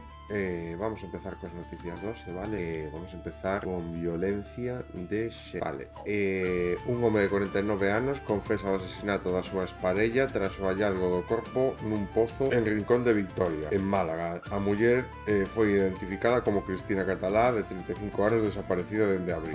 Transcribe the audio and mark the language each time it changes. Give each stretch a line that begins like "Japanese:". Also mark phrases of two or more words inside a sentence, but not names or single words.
Spanish: Vamos a empezar con las noticias 12, vale? Vamos a empezar con violencia de xénero.
Galician: Vale, un home de 49 anos confesa o asesinato da súa esparella tras o hallazgo do corpo nun pozo en Rincón de Victoria, en Málaga. A muller foi identificada como Cristina Catalá, de 35 anos, desaparecida dende abril.